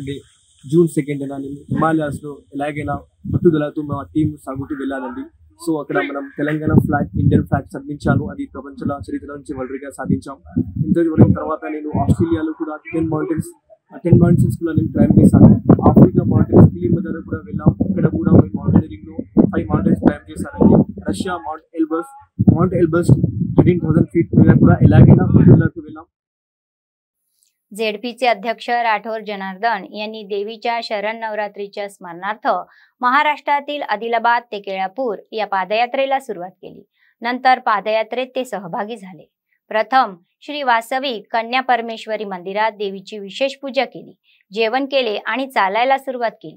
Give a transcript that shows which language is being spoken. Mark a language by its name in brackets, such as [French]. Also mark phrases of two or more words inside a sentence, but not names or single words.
[English] day June [Telugu] 2న నేను హిమాలయాస్లో ఎలాగైనా పట్టుదలతో మా టీం సాగుతూ వెళ్ళాలండి సో అక్కడ మనం తెలంగాణ [English] flag Indian flag [Telugu] సాధించాను అది ప్రపంచ చరిత్ర నుంచి [English] world record [Telugu] సాధించాం ఇంతవరకు తర్వాత నేను ఆస్ట్రేలియాలో కూడా 10 మౌంటైన్స్ కూడా నేను క్లైమ్ చేశాను ఆఫ్రికా మౌంటైన్స్ కిలిమంజారో కూడా వెళ్ళాం అక్కడ కూడా మేము మౌంటైనరింగ్ లో 5 [English] mountains climb [Telugu] చేశానండి రష్యా మౌంట్ ఎల్బర్స్ 13,000 फीट కూడా ఎలాగైనా పట్టుదలతో వెళ్ళాం। [Marathi] ZPचे अध्यक्ष राठोर जनार्दन यांनी देवीच्या शरण नवरात्रीच्या स्मरणार्थ महाराष्ट्रातील आदिलाबाद ते केळापूर या पादयात्रेला सुरुवात केली। नंतर पादयात्रेत ते सहभागी झाले। प्रथम श्री वासवी कन्या परमेश्वरी मंदिरात देवीची विशेष पूजा केली, जेवण केले आणि चालायला सुरुवात केली।